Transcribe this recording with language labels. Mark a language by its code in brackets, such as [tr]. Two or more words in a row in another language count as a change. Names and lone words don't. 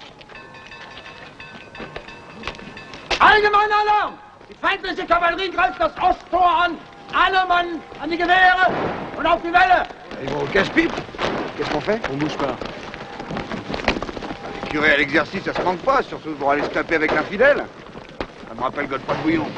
[de] Allgemeine Alarm! Die feindliche Kavallerie greift das Osttor an. Alle Mann an die Gewehre und auf die Welle! [fr] Ils vont au casse-pipe. Qu'est-ce qu'on fait? On bouge pas. Les curés à l'exercice, ça se manque pas, surtout pour aller se taper avec l'infidèle. Ça me rappelle Godefroy de Bouillon.